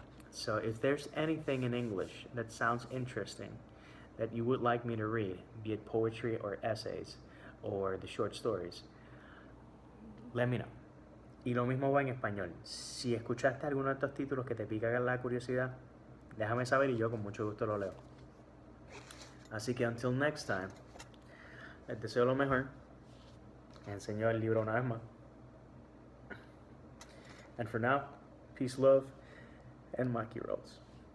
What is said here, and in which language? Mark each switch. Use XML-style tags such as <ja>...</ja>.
<en>So if there's anything in English that sounds interesting that you would like me to read, be it poetry or essays or the short stories, let me know.</en> <es>Y lo mismo va en español. Si escuchaste alguno de estos títulos que te pica la curiosidad, déjame saber y yo con mucho gusto lo leo. Así que</es> <en>until next time,</en> <es>les deseo lo mejor. Enseño el libro una vez más.</es> <en>And for now, peace, love, and maki rolls.</en>